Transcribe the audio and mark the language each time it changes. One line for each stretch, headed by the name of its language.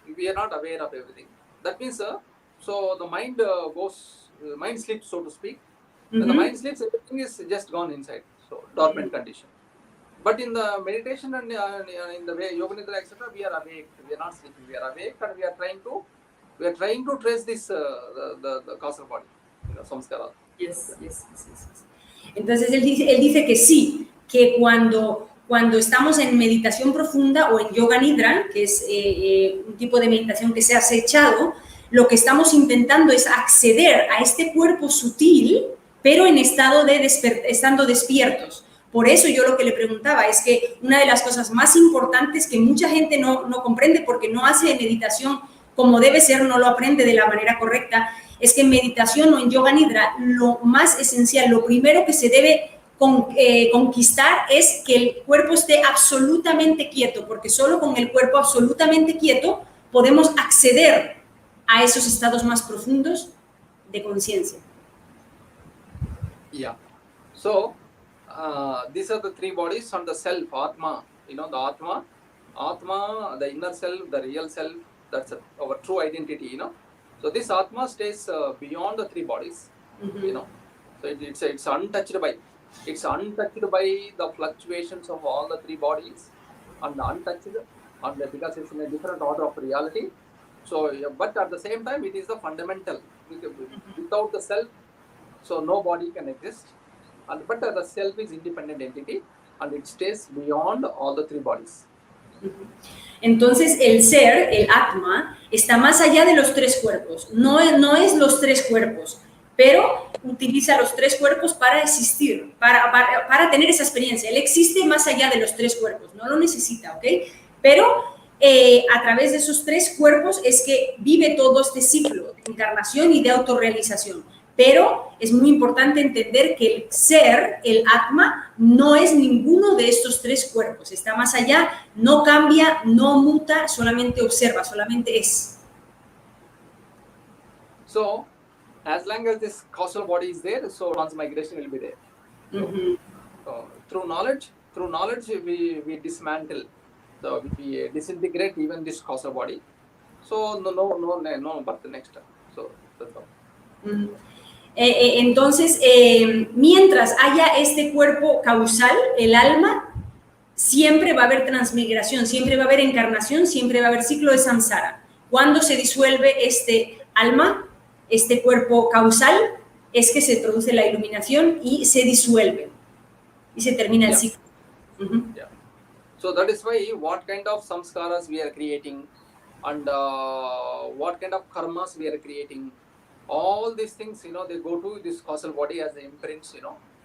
English: We are not aware of everything. That means so the mind mind sleeps, so to speak. When the mind sleeps, everything is just gone inside. So dormant condition. But in the meditation and in the way Yoga Nidra, etc., we are awake. We are not sleeping. We are awake, and we are trying to trace this the causal body, you know, samskara. Yes.
Spanish: Entonces él dice que sí, que cuando estamos en meditación profunda o en yoga nidra, que es un tipo de meditación que se ha acechado, lo que estamos intentando es acceder a este cuerpo sutil, pero en estando despiertos. Por eso yo lo que le preguntaba es que una de las cosas más importantes que mucha gente no comprende porque no hace meditación como debe ser, no lo aprende de la manera correcta, es que en meditación o en yoga nidra lo más esencial, lo primero que se debe conquistar es que el cuerpo esté absolutamente quieto, porque solo con el cuerpo absolutamente quieto podemos acceder a esos estados más profundos de conciencia.
English: Yeah. So, these are the three bodies on the self, Atma. You know, the Atma, the inner self, the real self, that's our true identity, you know. So this Atma stays beyond the three bodies, you know. So it's untouched by the fluctuations of all the three bodies, and untouched, and because it's in a different order of reality. So, but at the same time, it is the fundamental. Without the self, so no body can exist. But the self is independent entity, and it stays beyond all the three bodies.
Spanish: Entonces el ser, el Atma, está más allá de los tres cuerpos. No es los tres cuerpos, pero utiliza los tres cuerpos para existir, para tener esa experiencia. Él existe más allá de los tres cuerpos, no lo necesita, ¿ok? Pero a través de esos tres cuerpos es que vive todo este ciclo de encarnación y de autorrealización. Pero es muy importante entender que el ser, el Atma, no es ninguno de estos tres cuerpos. Está más allá, no cambia, no muta, solamente observa, solamente es.
English: So, as long as this causal body is there, so transmigration will be there. So, through knowledge we dismantle, so we disintegrate even this causal body. So no birth next time. So that's all.
Spanish: Entonces, mientras haya este cuerpo causal, el alma, siempre va a haber transmigración, siempre va a haber encarnación, siempre va a haber ciclo de samsara. Cuando se disuelve este alma, este cuerpo causal, es que se produce la iluminación y se disuelve y se termina el ciclo.
English: Yeah. So that is why what kind of samskaras we are creating and what kind of karmas we are creating. All these things, you know, they go to this causal body as the imprints, you know.